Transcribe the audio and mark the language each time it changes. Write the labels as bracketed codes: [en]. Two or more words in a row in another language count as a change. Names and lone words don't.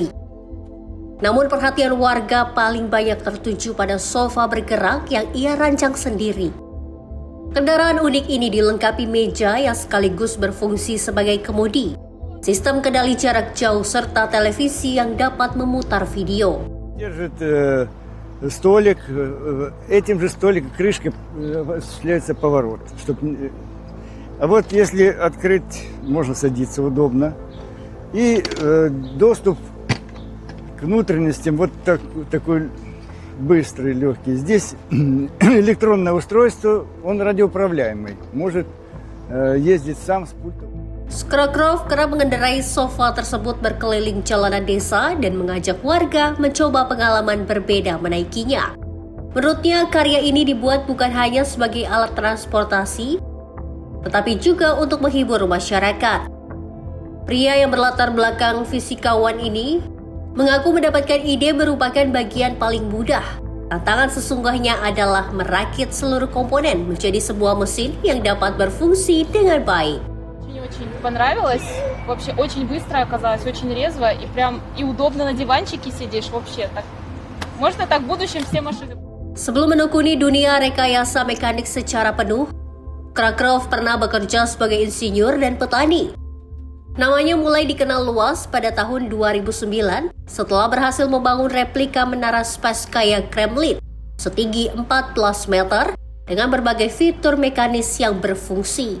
[id] Namun perhatian warga paling banyak tertuju pada sofa bergerak yang ia rancang sendiri. Kendaraan unik ini dilengkapi meja yang sekaligus berfungsi sebagai kemudi, sistem kendali jarak jauh serta televisi yang dapat memutar video. [ru] Столик, этим же столиком крышкой осуществляется поворот. А вот если открыть, можно садиться удобно. И доступ к внутренностям вот такой быстрый, легкий. Здесь электронное устройство, он радиоуправляемый, может ездить сам с пультом. [id] Skurkrov kerap mengendarai sofa tersebut berkeliling jalanan desa dan mengajak warga mencoba pengalaman berbeda menaikinya. Menurutnya, karya ini dibuat bukan hanya sebagai alat transportasi, tetapi juga untuk menghibur masyarakat. Pria yang berlatar belakang fisikawan ini mengaku mendapatkan ide merupakan bagian paling mudah. Tantangan sesungguhnya adalah merakit seluruh komponen menjadi sebuah mesin yang dapat berfungsi dengan baik. [ru] Очень понравилось. Вообще очень быстро оказалось, очень резво и прям и удобно на диванчике сидишь вообще так. Можно так в будущем все машины. [id] Sebelum menekuni dunia rekayasa mekanik secara penuh, Skurkrov pernah bekerja sebagai insinyur dan petani. Namanya mulai dikenal luas pada tahun 2009 setelah berhasil membangun replika menara Spasskaya Kremlin setinggi 14 meter dengan berbagai fitur mekanis yang berfungsi.